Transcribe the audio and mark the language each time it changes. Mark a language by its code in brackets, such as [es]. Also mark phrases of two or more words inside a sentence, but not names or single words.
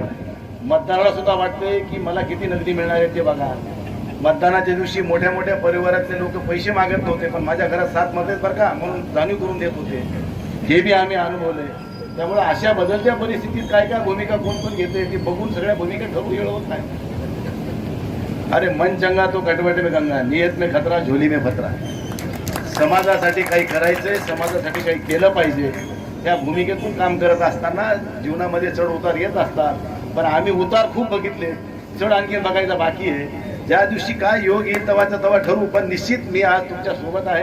[mr] मतदाराला सुद्धा वाटतंय की मला किती नगदी मिळणार आहे ते बघा. मतदानाच्या दिवशी मोठ्या मोठ्या परिवारातले लोक पैसे मागत नव्हते, पण माझ्या घरात 7 मत आहेत बरं का म्हणून जाणीव करून देत होते. हे बी आम्ही अनुभवलंय. त्यामुळे अशा बदलत्या परिस्थितीत काय काय भूमिका कोण कोण घेते ते बघून सगळ्या भूमिका ठरवू येळ होत नाही. [hi] अरे मन चंगा तो कटवट में गंगा, नियत में खतरा झोली में फतरा. [mr] समाजासाठी काही करायचंय, समाजासाठी काही केलं पाहिजे, त्या भूमिकेतून काम करत असताना जीवनामध्ये चढ उतार येत असतात. पण आम्ही उतार खूप बघितले, चढ आणखी बघायचा बाकी आहे. ज्या दिवशी काय योग येईल तेव्हाचा तेव्हा ठरवू. पण निश्चित मी आज तुमच्या सोबत आहे.